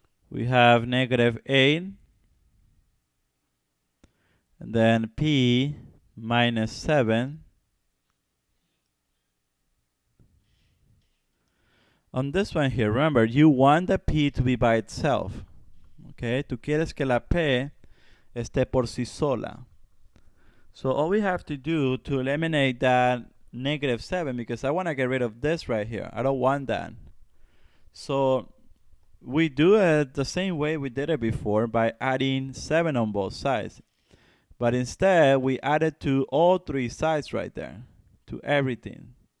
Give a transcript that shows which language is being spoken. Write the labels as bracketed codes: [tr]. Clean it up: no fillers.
[en] We have negative 8. And then p minus 7. On this one here, remember, you want the P to be by itself. [es] Okay, tú quieres que la P esté por sí sola. [en] So all we have to do to eliminate that -7, because I want to get rid of this right here. I don't want that. So we do it the same way we did it before by adding 7 on both sides. But instead, we add it to all 3 sides right there, to everything.